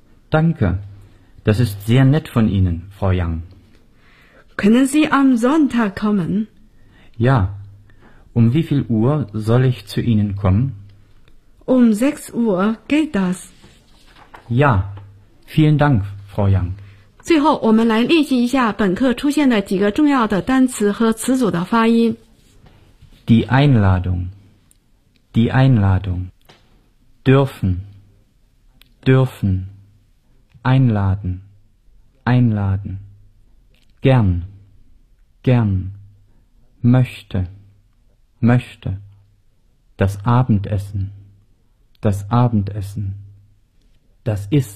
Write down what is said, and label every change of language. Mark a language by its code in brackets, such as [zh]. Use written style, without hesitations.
[de] Danke, das ist sehr nett von Ihnen, Frau Yang. Können Sie am Sonntag kommen? Ja, um wie viel Uhr soll ich zu Ihnen kommen? Um 6 Uhr geht das. Ja, vielen Dank, Frau Yang. [zh] 最后我们来练习一下本课出现的几个重要的单词和词组的发音。 [de] Die Einladung, die Einladung, dürfen, dürfen, einladen, einladen, gern, gern, möchte, möchte, das Abendessen, das Abendessen, das